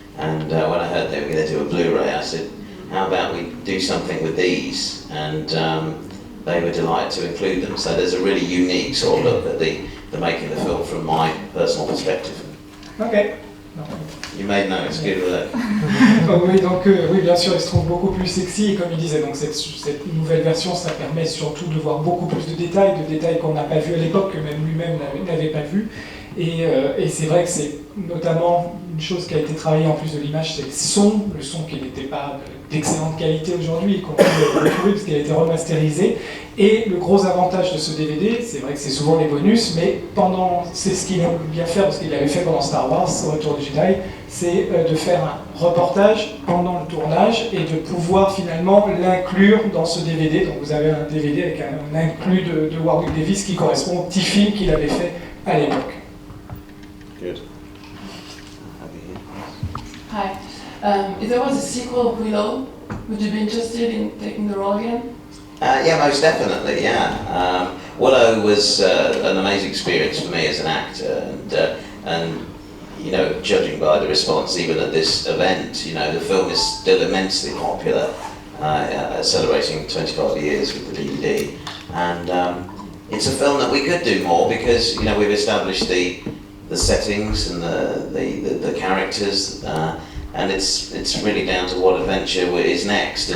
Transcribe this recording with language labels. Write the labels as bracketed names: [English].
[English] And when I heard they were going to do a Blu-ray, I said, how about we do something with these? And they were delighted to include them. So there's a really unique sort of look at the making the film from my personal perspective. Ok. You made notes, good work. [French] Oui, donc oui, bien sûr, il se trouve beaucoup plus sexy, et comme il disait, donc cette nouvelle version, ça permet surtout de voir beaucoup plus de détails qu'on n'a pas vus à l'époque, que même lui-même n'avait pas vu. Et c'est vrai que c'est notamment une chose qui a été travaillée en plus de l'image, c'est le son qui n'était pas d'excellente qualité aujourd'hui, qu'on peut retrouver parce qu'il a été remasterisé. Et le gros avantage de ce DVD, c'est vrai que c'est souvent les bonus, mais c'est ce qu'il aime bien faire, parce qu'il l'avait fait pendant Star Wars, au Retour du Jedi, c'est de faire un reportage pendant le tournage et de pouvoir finalement l'inclure dans ce DVD. Donc vous avez un DVD avec un inclus de Warwick Davis qui correspond au petit film qu'il avait fait à l'époque. [English] Good. Hi. If there was a sequel of Willow, would you be interested in taking the role again? Yeah, most definitely, yeah. Willow was an amazing experience for me as an actor, and you know, judging by the response even at this event, you know, the film is still immensely popular, celebrating 25 years with the DVD, and it's a film that we could do more because, you know, we've established the settings and the characters, and it's really down to what adventure is next.